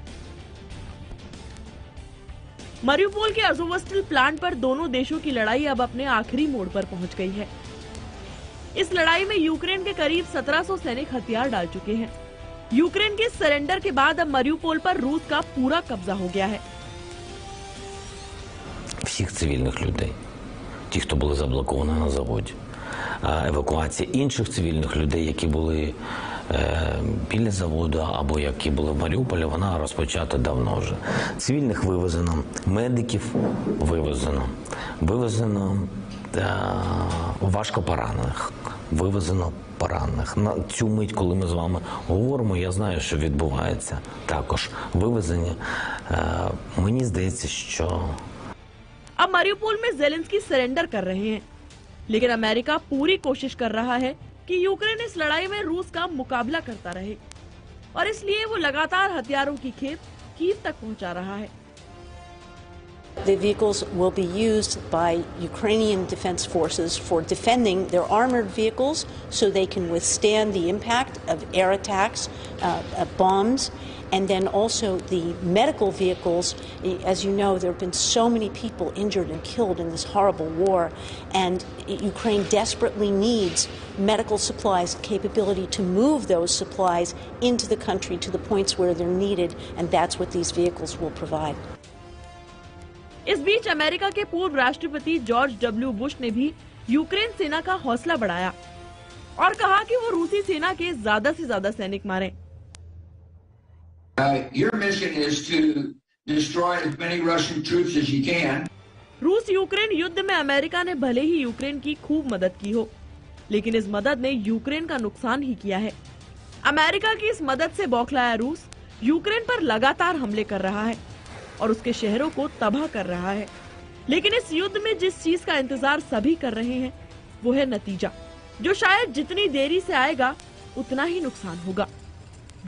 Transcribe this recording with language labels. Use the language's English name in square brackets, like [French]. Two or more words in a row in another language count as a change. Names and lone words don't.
[Hindi] मरियुपोल के अज़ोवस्टल प्लांट पर दोनों देशों की लड़ाई अब अपने आखिरी मोड़ पर पहुंच गई है। इस लड़ाई में यूक्रेन के करीब 1700 सैनिक हथियार डाल चुके हैं। यूक्रेन के सरेंडर के बाद अब मरियुपोल पर रूस का पूरा कब्जा हो गया है। [Ukrainian] Всіх цивільних людей, ті, хто були заблоковані на заводі. Евакуація інших цивільних людей, які були біля заводу або які були в Маріуполі, вона розпочата давно вже. Цивільних вивезено, медиків вивезено важко поранених, вивезено поранених. На цю мить, коли ми з вами говоримо, я знаю, що відбувається також вивезення. Мені здається, що [Hindi] अब मरियुपोल में ज़ेलेंस्की सरेंडर कर रहे हैं, लेकिन अमेरिका पूरी कोशिश कर रहा है कि यूक्रेन इस लड़ाई में रूस का मुकाबला करता रहे और इसलिए वो लगातार हथियारों की खेप कीव तक पहुंचा रहा है। [English] The vehicles will be used by Ukrainian defense forces for defending their armored vehicles so they can withstand the impact of air attacks, bombs, and then also the medical vehicles. As you know, there have been so many people injured and killed in this horrible war, and Ukraine desperately needs medical supplies, capability to move those supplies into the country to the points where they're needed, and that's what these vehicles will provide. [Hindi] इस बीच अमेरिका के पूर्व राष्ट्रपति जॉर्ज डब्ल्यू बुश ने भी यूक्रेन सेना का हौसला बढ़ाया और कहा कि वो रूसी सेना के ज्यादा से ज्यादा सैनिक मारें। [English] Your mission is to destroy as many Russian troops as you can. [Hindi] रूस यूक्रेन युद्ध में अमेरिका ने भले ही यूक्रेन की खूब मदद की हो, लेकिन इस मदद ने यूक्रेन का नुकसान ही किया है। अमेरिका की इस मदद से बौखलाया रूस यूक्रेन पर लगातार हमले कर रहा है और उसके शहरों को तबाह कर रहा है। लेकिन इस युद्ध में जिस चीज का इंतजार सभी कर रहे हैं, वो है नतीजा, जो शायद जितनी देरी से आएगा उतना ही नुकसान होगा।